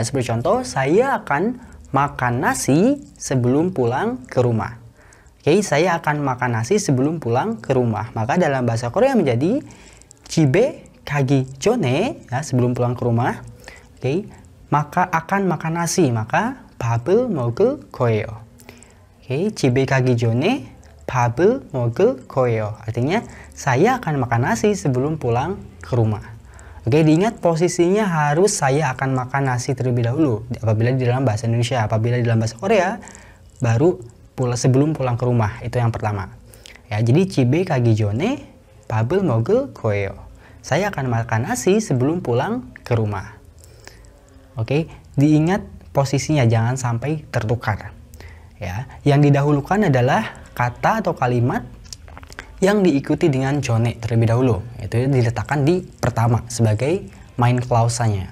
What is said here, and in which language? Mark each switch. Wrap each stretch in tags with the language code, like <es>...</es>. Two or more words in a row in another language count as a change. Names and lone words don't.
<id>Seperti contoh, saya akan makan nasi sebelum pulang ke rumah. Oke, saya akan makan nasi sebelum pulang ke rumah. Maka dalam bahasa Korea menjadi</id> <ko>집에 가기 전에</ko> <id>ya, sebelum pulang ke rumah. Oke. Maka akan makan nasi, maka</id> <ko>밥을 먹을 거예요. Oke, 집에 가기 전에 밥을 먹을 거예요.</ko> <id>Artinya saya akan makan nasi sebelum pulang ke rumah. Oke, diingat posisinya harus saya akan makan nasi terlebih dahulu apabila di dalam bahasa Indonesia. Apabila di dalam bahasa Korea baru sebelum pulang ke rumah, itu yang pertama. Ya, jadi</id> <ko>집에 가기 전에 밥을 먹을 거예요.</ko> <id>Saya akan makan nasi sebelum pulang ke rumah. Oke, diingat posisinya jangan sampai tertukar. Ya, yang didahulukan adalah kata atau kalimat yang diikuti dengan jone terlebih dahulu. Itu diletakkan di pertama sebagai</id> <en>main clause-</en> <id>nya.</id>